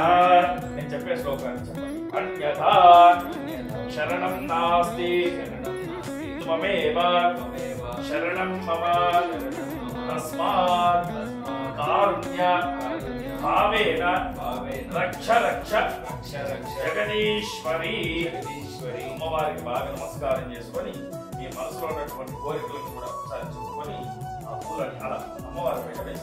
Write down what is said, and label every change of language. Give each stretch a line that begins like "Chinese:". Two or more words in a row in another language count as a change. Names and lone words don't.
Telugu: నేను చెప్పే శ్లోకాన్ని చెప్పండి.
Sanskrit: అన్యథా శరణం నాస్తి त्वमेव शरणं मम तस्मात् कारुण्य भावेन रक्ष रक्ष जगदीश्वरी
Telugu: అమ్మవారికి బాగా నమస్కారం చేసుకొని మీ మనసులో ఉన్నటువంటి కోరికలను కూడా ఒకసారి చెప్పుకొని ఆ పూలని అలా అమ్మవారి పైన